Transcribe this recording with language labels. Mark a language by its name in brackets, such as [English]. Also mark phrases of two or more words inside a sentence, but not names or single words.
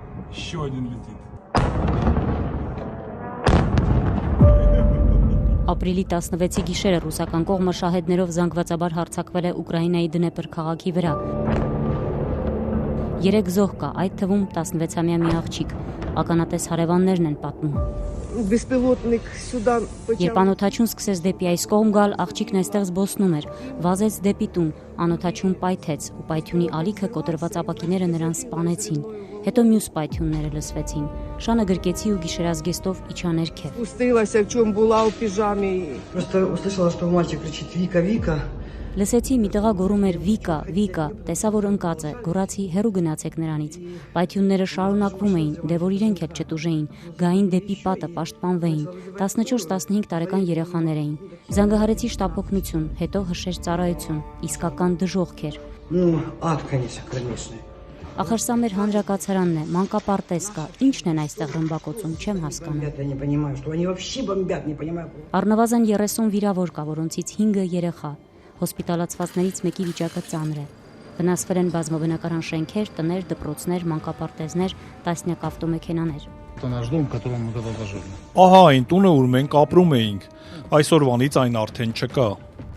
[Russian] Еще один летит. [Armenian] Ապրիլի 16-ի գիշերը ռուսական կողմը շահեդներով զանգվածաբար հարձակվել է Ուկրաինայի Դնեպր քաղաքի վրա։ 3 զոհ կա, այդ թվում 16-ամյա մի աղջիկ։ Ականատես հարևաններն են պատմում։ Երբ անօթաչուն սկսեց դեպի այս կողմ գալ, աղջիկն այստեղ զբոսնում էր, վազեց դեպի տուն, անօթաչուն պայթեց ու պայթյունի ալիքը կոտրված ապակիները նրան սպանեցին։ Հետո մյուս պայթյունները լսվեցին։ Շանը գրկեցի ու գիշերազգեստով իջա ներքև։ [Russian] Просто услышала, что мальчик кричит «Вика, Вика». [Armenian] Լսեցի մի տղա գոռում էր «Վիկա, Վիկա», տեսա որ ընկած է, գոռացի «Հեռու գնացեք նրանից»։ Պայթյունները շարունակվում էին, դե որ իրենք էլ չտուժեին, գային դեպի պատը, պաշտպանվեին։ 14-15 տարեկան երեխաներ էին։ Զանգահարեցի շտապօգնություն, հետո հրշեջ ծառայություն, իսկական դժոխք էր։ [Russian] Ну, ад, конечно, кромешный. [Armenian] Ախր սա մեր հանրակացարանն է, մանկապարտեզ կա, ինչն են այստեղ ռմբակոծում, չեմ հասկանում։ [Russian] Бомбят, я не понимаю, что они вообще бомбят, не понимаю. [Armenian] Առնվազն 30 վիրավոր կա, որոնցից 5-ը երեխա։ Հոսպիտալացվածներից մեկի վիճակը ծանր է։ Վնասվել են բազմաբնակարան շենքեր, տներ, դպրոցներ, մանկապարտեզներ, տասնյակ ավտոմեքենաներ։ [Russian] Это наш дом, в котором мы когда-то жили. [Armenian] Ահա այն տունը, ուր մենք ապրում էինք։ Այսօրվանից այն արդեն չկա։